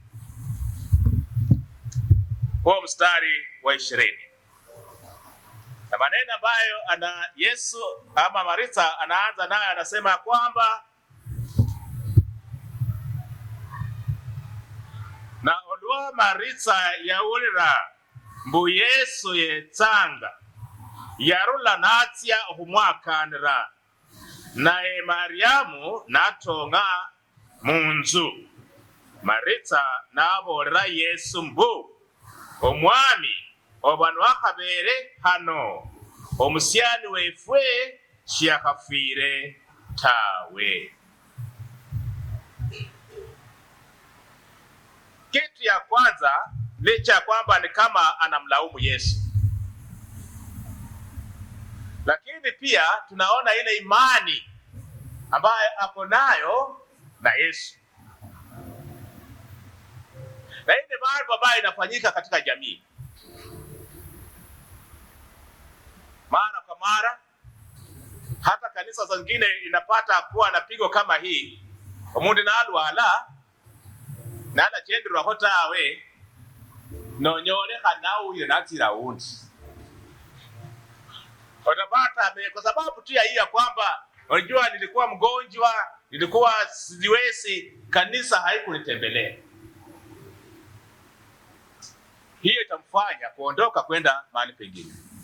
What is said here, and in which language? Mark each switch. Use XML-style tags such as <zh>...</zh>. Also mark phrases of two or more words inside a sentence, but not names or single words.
<sw>Kwa mstari wa 20, na maneno ambayo Yesu ama Martha anaanza naye, anasema kwamba na</sw> <luy>olwa Martha yaulira mbu Yesu yetsanga yarula natsia humwakanira, naye Mariamu natonga munzu. Martha nabolera Yesu mbu omwami obanu akhabere hano, omusyani wefwe shiakafire tawe.</luy> <sw>Kitu ya kwanza, licha ya kwamba ni kama anamlaumu Yesu, lakini pia tunaona ile imani ambayo ako nayo na Yesu, na ile mambo ambayo inafanyika katika jamii. Mara kwa mara, hata kanisa zingine inapata kuwa na pigo kama hii,</sw> <luy>omundu nalwala nala chendirwa hotawe nonyole kanauye natira undi.</luy> <sw>Utapata kwa sababu tu ya hii ya kwamba unajua nilikuwa mgonjwa, nilikuwa siwezi, kanisa haikunitembelea. Hiyo itamfanya kuondoka kwenda mahali pengine.</sw>